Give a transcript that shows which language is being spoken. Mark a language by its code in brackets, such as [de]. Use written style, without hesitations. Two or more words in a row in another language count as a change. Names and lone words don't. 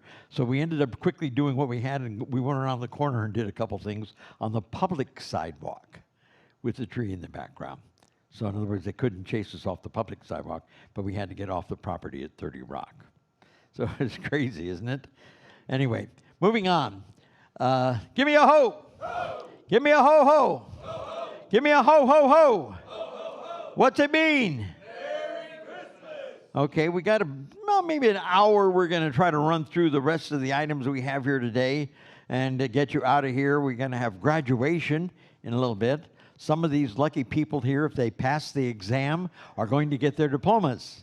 [en] So we ended up quickly doing what we had, and we went around the corner and did a couple things on the public sidewalk with the tree in the background. So in other words, they couldn't chase us off the public sidewalk, but we had to get off the property at 30 Rock. So it's crazy, isn't it? Anyway, moving on. Give me a ho. Ho. Give me a ho ho. Ho, ho. Give me a ho ho ho. Ho, ho, ho. What's it mean? Merry Christmas. Okay, we got maybe an hour. We're going to try to run through the rest of the items we have here today and get you out of here. We're going to have graduation in a little bit. Some of these lucky people here, if they pass the exam, are going to get their diplomas.